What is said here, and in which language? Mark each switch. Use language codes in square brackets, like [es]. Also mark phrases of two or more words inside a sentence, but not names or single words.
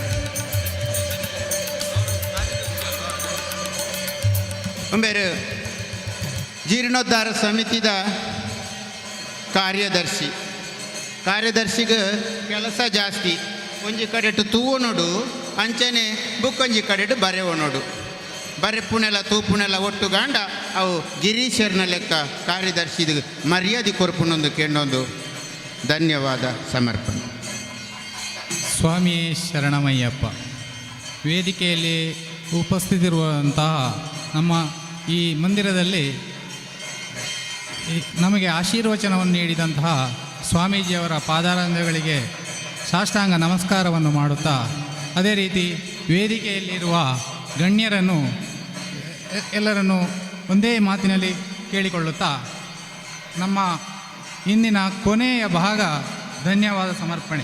[tcy] ಬೇರೆ ಜೀರ್ಣೋದ್ಧಾರ ಸಮಿತಿದ ಕಾರ್ಯದರ್ಶಿಗೆ ಕೆಲಸ ಜಾಸ್ತಿ ಒಂಜಿ ಕಡೆಟು ತೂವನೋಡು ಅಂಚನೆ ಬುಕ್ಕೊಂಜಿ ಕಡೆಟು ಬರೆವನೋಡು ಬರೆಪುನೆಲ್ಲ ತೂಪುನೆಲ್ಲ ಒಟ್ಟು ಗಾಂಡ ಅವು ಗಿರೀಶರ್ನ ಲೆಕ್ಕ ಕಾರ್ಯದರ್ಶಿದ ಮರ್ಯಾದೆ ಕೊರ್ಪುನೊಂದು ಕೆಣ್ಣೊಂದು ಧನ್ಯವಾದ ಸಮರ್ಪಣೆ [kn] ಸ್ವಾಮಿಯೇ ಶರಣಮಯ್ಯಪ್ಪ ವೇದಿಕೆಯಲ್ಲಿ ಉಪಸ್ಥಿತಿರುವಂತಹ ನಮ್ಮ ಈ ಮಂದಿರದಲ್ಲಿ ನಮಗೆ ಆಶೀರ್ವಚನವನ್ನು ನೀಡಿದಂತಹ ಸ್ವಾಮೀಜಿಯವರ ಪಾದಾರಂಧಗಳಿಗೆ ಸಾಷ್ಟಾಂಗ ನಮಸ್ಕಾರವನ್ನು ಮಾಡುತ್ತಾ, ಅದೇ ರೀತಿ ವೇದಿಕೆಯಲ್ಲಿರುವ ಗಣ್ಯರನ್ನು ಎಲ್ಲರನ್ನು ಒಂದೇ ಮಾತಿನಲ್ಲಿ ಕೇಳಿಕೊಳ್ಳುತ್ತಾ ನಮ್ಮ ಇಂದಿನ ಕೊನೆಯ ಭಾಗ ಧನ್ಯವಾದ ಸಮರ್ಪಣೆ.